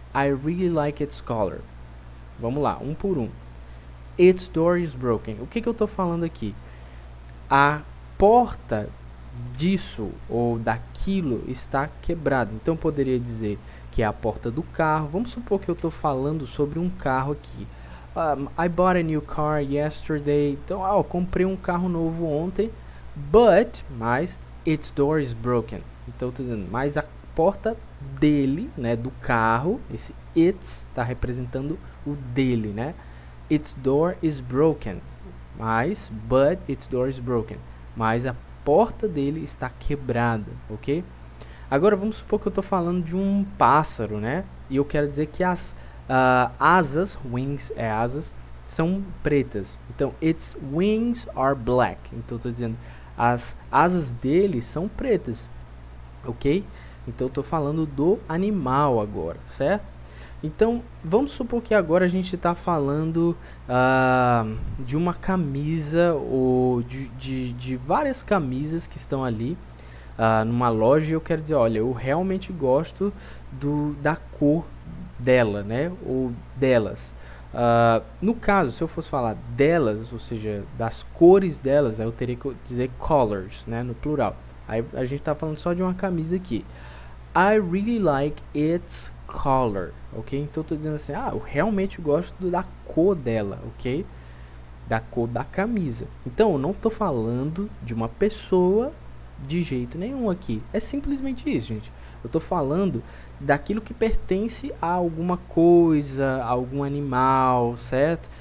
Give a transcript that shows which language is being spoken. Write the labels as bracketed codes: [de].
[en] I really like its color. [pt] Vamos lá, um por um. [en] Its door is broken. [pt] O que eu estou falando aqui? A porta disso ou daquilo está quebrada. Então, eu poderia dizer que é a porta do carro. Vamos supor que eu estou falando sobre um carro aqui. [en] I bought a new car yesterday. [pt] Então, eu comprei um carro novo ontem. Mas, [en] its door is broken. [pt] Então, eu estou dizendo, mas a porta dele, né, do carro, esse its está representando o dele, né? [en] Its door is broken. But its door is broken. [pt] Mas a porta dele está quebrada, ok? Agora vamos supor que eu estou falando de um pássaro, né? E eu quero dizer que as asas, wings é asas, são pretas. [en] Então, its wings are black. [pt] Então, eu estou dizendo, as asas dele são pretas, ok? Então, eu estou falando do animal agora, certo? Então, vamos supor que agora a gente está falando de uma camisa ou de várias camisas que estão ali numa loja e eu quero dizer, olha, eu realmente gosto da cor dela, né? Ou delas. No caso, se eu fosse falar delas, ou seja, das cores delas, eu teria que dizer colors, né? No plural. Aí a gente está falando só de uma camisa aqui. [en] I really like its color, ok? [pt] Então eu tô dizendo assim, eu realmente gosto da cor dela, ok? Da cor da camisa. Então eu não tô falando de uma pessoa de jeito nenhum aqui. É simplesmente isso, gente. Eu tô falando daquilo que pertence a alguma coisa, a algum animal, certo?